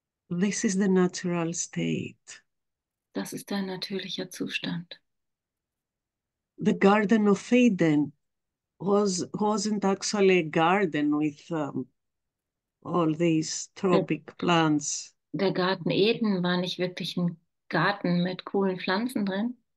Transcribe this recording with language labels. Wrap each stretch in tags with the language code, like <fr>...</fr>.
<en>This is the natural state.</en> <de>Das ist dein natürlicher Zustand.</de> <en>The Garden of Eden wasn't actually a garden with all these tropic plants.</en> <de>Der Garten Eden war nicht wirklich ein Garten mit coolen Pflanzen drin.</de>